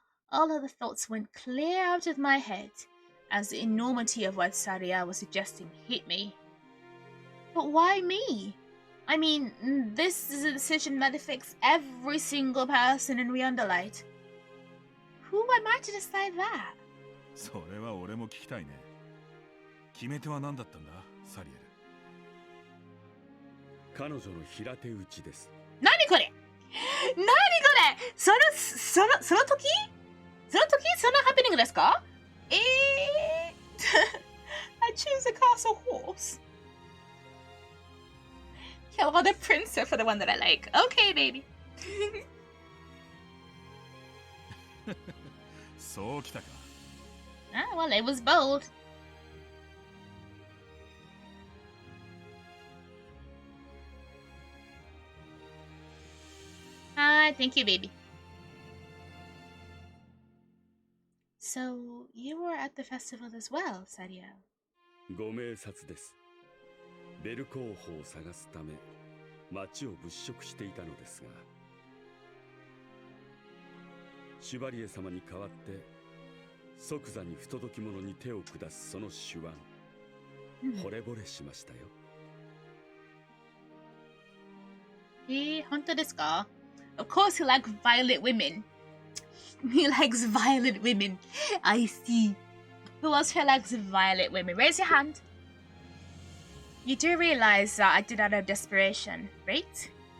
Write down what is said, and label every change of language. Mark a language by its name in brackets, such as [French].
[English] All other thoughts went clear out of my head as the enormity of what Saria was suggesting hit me. But why me? I mean, this is a decision that affects every single person in Reunderlight. Who am I to decide that? [Japanese] それは俺も聞きたいね。決め手は何だったんだ、サリエル。彼女の平手打ちです。何これ？何これ？その時？そのハプニングですか？ [English] I choose a castle horse. Kill all the princes for the one that I like. Okay, baby. [Japanese] そうきたか。 [English] Ah, well, it was bold. Thank you, baby. So, you were at the festival as well, Saria. [Japanese] ご明察です。ベル候補を探すため町を物色していたのですが、シュバリエ様に代わって即座に不届き者に手を下すその手腕、惚れ惚れしましたよ。本当ですか? [English] Of course he likes violent women. He likes violent women. I see. Who else here likes violent women? Raise your hand. You do realize that I did out of desperation, right?